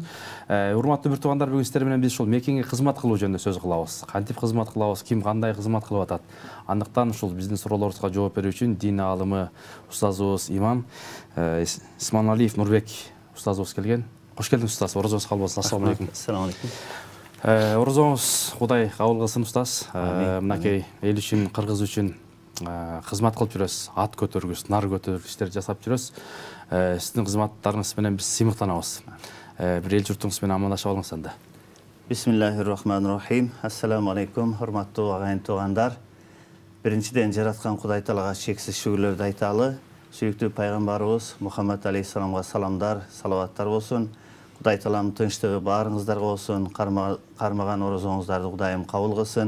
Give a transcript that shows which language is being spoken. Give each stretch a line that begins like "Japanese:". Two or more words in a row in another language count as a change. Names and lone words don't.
Kyrgyz: Урматтуу бир туугандар, бүгүн сиздер менен биз ушул мекенге кызмат кылуу жөнүндө сөз кылабыз. Кантип кызмат кылабыз, ким кандай кызмат кылып атат. Андыктан ушул биздин суроолорубузга жооп берүү үчүн дин аалымы устазыбыз имам Исманалиев Нурбек устазыбыз келген. Кош келдиңиз устаз, орозоңуз кабыл болсун.
Arabic: السلام عليكم. السلام عليكم.
Kyrgyz: Орозоңуз Кудай кабыл кылсын устаз. Мынакей эл үчүн, кыргыз үчүн кызмат кылып жүрөсүз. Ат көтөргүс, нар көтөргүс иштер жасап жүрөсүз. Сиздин кызматтарыңыз менен биз сыймыктанабыз. Бир эл журтуңуз менен амандашып алыңыз анда.
Arabic: بسم الله الرحمن الرحيم. السلام عليكم,
Kyrgyz: урматтуу агайын туугандар. Биринчиден жараткан Кудай Таалага чексиз шүгүрлөрдү айталы. Сүйүктүү пайгамбарыбыз Мухаммад алейхиссаламга саламдар, салаваттар болсун. Кудай Тааланын тынчтыгы баарыңыздарга болсун. Кармаган орозоңуздарды Кудайым кабыл кылсын.